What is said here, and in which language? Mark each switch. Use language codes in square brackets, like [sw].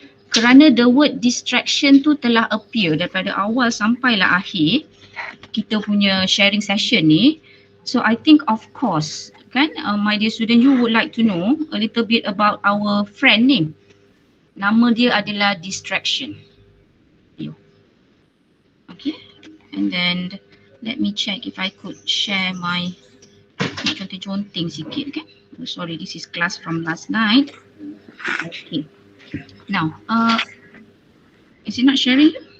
[ms] Kerana [en] the word distraction [ms] tu telah appear daripada awal sampailah akhir kita punya sharing session ni. [en] So I think of course kan, my dear student, you would like to know a little bit about our friend ni. [ms] Nama dia adalah distraction. [en] Okay, and then let me check if I could share my conting sikit. Okay, oh, sorry, this is class from last night. Okay. Now, is it not sharing?